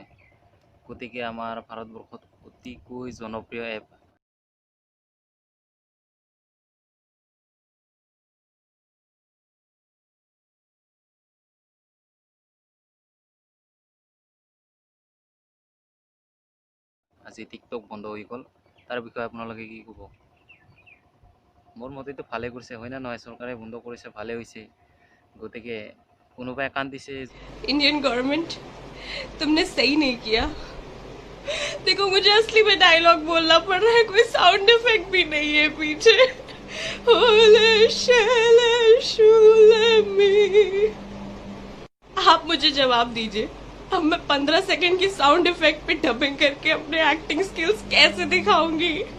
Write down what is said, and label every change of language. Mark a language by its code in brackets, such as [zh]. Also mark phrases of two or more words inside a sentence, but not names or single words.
[as] গতিকে আমাৰ ভাৰতবৰ্ষত অতিকৈ জনপ্ৰিয় এপ আজি টিকটক বন্ধ হৈ গ'ল। তাৰ বিষয়ে আপোনালোকে কি ক'ব? মোৰ মতেতো ভালে কৰিছে, হয়নে নহয়? চৰকাৰে বন্ধ কৰিছে, ভালে হৈছে। গতিকে কোনোবাই কান্দিছে। [en] Indian government [hi] तुमने सही नहीं किया। देखो मुझे असली में डायलॉग बोलना पड़ रहा है, कोई [en] sound effect [hi] भी नहीं है पीछे। ओले शैले शूले मी। आप मुझे जवाब दीजिए, अब मैं 15 सेकंड की [en] sound effect [hi] पे डबिंग करके अपने [en] acting skills [hi] कैसे दिखाऊंगी?